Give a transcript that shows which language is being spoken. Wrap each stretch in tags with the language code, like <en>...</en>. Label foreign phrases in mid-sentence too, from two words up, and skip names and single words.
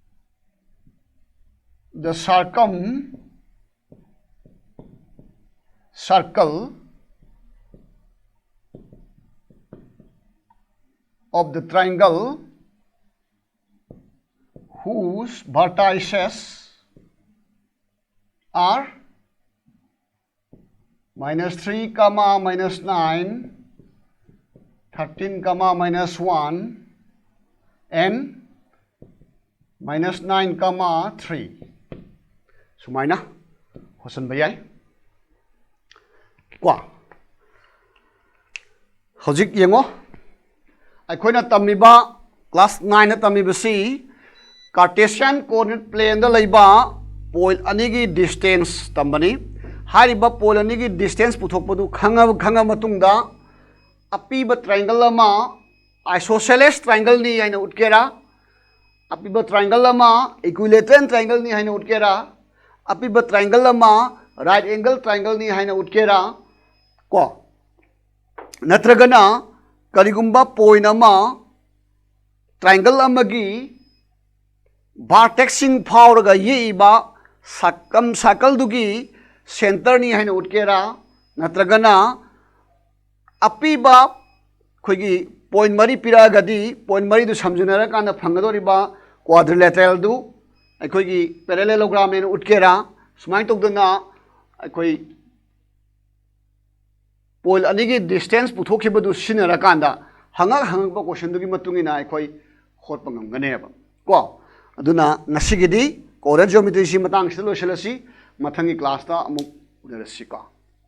<en>the circle of the triangle whose vertices are -3, -9, 13, -1 and</en> <mni>-9, 3 सुमाइना होसन बयाई को हजिक येंगो अखोइना तमिबा क्लास 9 तमिबसी</mni> <en>Cartesian coordinate plane</en> <mni>दा लैबा पॉइंट अनी की डिस्टेंस तंबनी हारिबा पॉइंट अनी की डिस्टेंस पुथोकपदु खंगा मतुंगदा अपीबा ट्रायंगल अमा</mni> <en>isosceles triangle</en> <mni>नि हाइना उटकेरा अपीबा ट्रायंगल अमा</mni> <en>equilateral triangle</en> <mni>नि हाइना उटकेरा अपीबा ट्रायंगल अमा</mni> <en>right angle</en> <mni>ट्रायंगल नि हाइना उटकेरा को नत्रगना करिगुंबा पॉइंट अमा ट्रायंगल अमगी वर्टेक्सिंग फाउरगा येइबा सकम सर्कल दुगी सेंटर नि हाइना उटकेरा नत्रगना अपीबा खोगी पॉइंट मरी पिरागदी पॉइंट मरी दु समझनरा काना फंगदोरिबा क्वाड्रिलेटरल दु अखोगी पैरेललोग्राम एन उटकेरा सुमाइ तौदना अखोई पॉइंट अनी की डिस्टेंस पुथोखिबदु सिनरा कांदा हंगक क्वेश्चन दुगी मतुंगिना अखोई होटपा ngamganeba को अदुना nasiगidi</mni> <en>coordinate geometry</en> <mni>सि मतंग सिलो सिलसी मथंगी क्लास ता अमुक उनरसी को</mni>